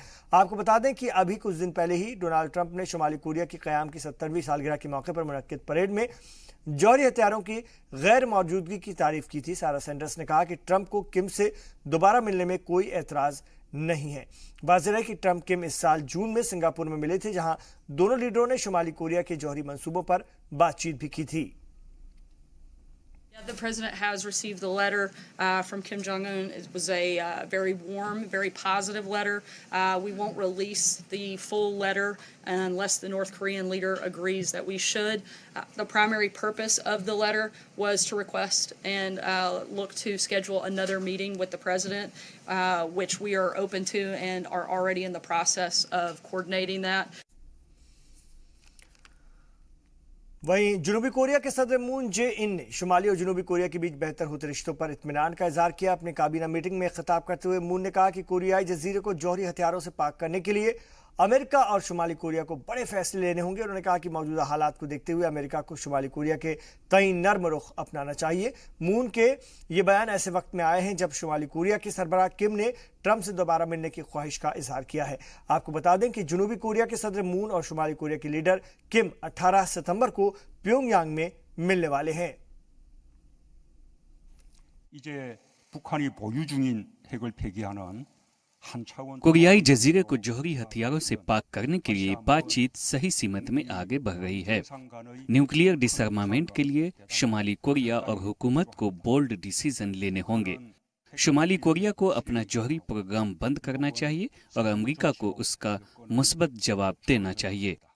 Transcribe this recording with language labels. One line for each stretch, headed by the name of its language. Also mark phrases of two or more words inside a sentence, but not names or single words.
Urdu: آپ کو بتا دیں کہ ابھی کچھ دن پہلے ہی ڈونلڈ ٹرمپ نے شمالی کوریا کی قیام کی 70ویں سالگرہ کے موقع پر منعقد پریڈ میں جوہری ہتھیاروں کی غیر موجودگی کی تعریف کی تھی. سارہ سینڈرز نے کہا کہ ٹرمپ کو کم سے دوبارہ ملنے میں کوئی اعتراض نہیں ہے. واضح ہے کہ ٹرمپ کم اس سال جون میں سنگاپور میں ملے تھے، جہاں دونوں لیڈروں نے شمالی کوریا کے جوہری منصوبوں پر بات چیت بھی کی تھی.
English: The president has received the letter from Kim Jong-un. It was a very warm, very positive letter. We won't release the full letter unless the North Korean leader agrees that we should. The primary purpose of the letter was to request and look to schedule another meeting with the president, which we are open to and are already in the process of coordinating that.
Urdu: وہیں جنوبی کوریا کے صدر مون جے ان نے شمالی اور جنوبی کوریا کے بیچ بہتر ہوتے رشتوں پر اطمینان کا اظہار کیا. اپنے کابینہ میٹنگ میں خطاب کرتے ہوئے مون نے کہا کہ کوریائی جزیرے کو جوہری ہتھیاروں سے پاک کرنے کے لیے امریکہ اور شمالی کوریا کو بڑے فیصلے لینے ہوں گے. انہوں نے کہا کہ موجودہ حالات کو دیکھتے ہوئے امریکہ کو شمالی کوریا کے تئیں نرم رخ اپنانا چاہیے. مون کے یہ بیان ایسے وقت میں آئے ہیں جب شمالی کوریا کے سربراہ کم نے ٹرمپ سے دوبارہ ملنے کی خواہش کا اظہار کیا ہے. آپ کو بتا دیں کہ جنوبی کوریا کے صدر مون اور شمالی کوریا کے لیڈر کم 18 ستمبر کو پیونگ یانگ میں ملنے والے ہیں.
Korean: 이제 북한이 보유 중인 핵을 폐기하는
Urdu: کوریائی جزیرے کو جوہری ہتھیاروں سے پاک کرنے کے لیے بات چیت صحیح سمت میں آگے بڑھ رہی ہے.
English: nuclear disarmament
Urdu: کے لیے شمالی کوریا اور حکومت کو
English: bold decision
Urdu: لینے ہوں گے. شمالی کوریا کو اپنا جوہری پروگرام بند کرنا چاہیے اور امریکہ کو اس کا مثبت جواب دینا چاہیے.